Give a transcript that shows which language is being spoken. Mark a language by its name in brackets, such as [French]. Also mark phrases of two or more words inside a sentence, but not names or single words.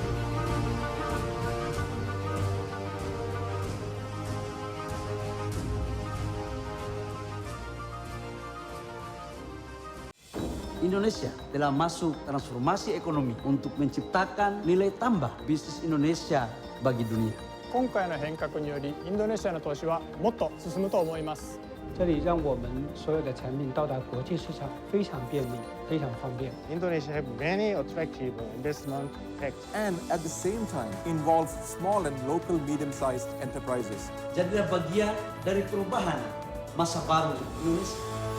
[Indonesian] Indonesia telah masuk transformasi ekonomi untuk menciptakan nilai tambah bisnis Indonesia bagi dunia. [Japanese] 今回の変革によりインドネシアの投資はもっと進むと思います。 [Chinese] 这里让我们所有的产品到达国际市场非常便利，非常方便。 [English] Indonesia have many attractive investment facts. and at the same time involve small and local medium-sized enterprises. [Indonesian] Jadilah bagian dari perubahan masa baru Indonesia.